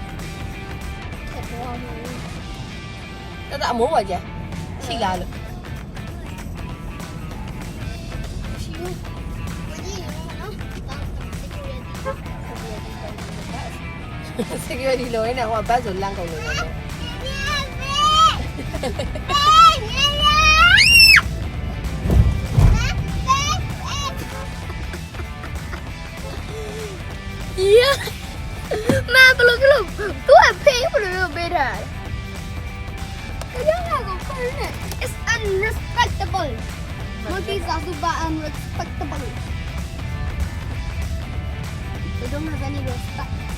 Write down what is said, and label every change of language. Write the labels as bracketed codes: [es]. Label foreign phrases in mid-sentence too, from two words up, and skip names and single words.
[my] တအမိုးပါကြရှိလားလို့ security လို့နေဟိုဘတ်ဆိုလန့်ကုန်နေတယ် [en] Yeah. [ms] Ma, belum. Tu apa belum beda. Jangan kau kena. [en] It's unrespectable. Monkeys are super unrespectable. They don't have any respect.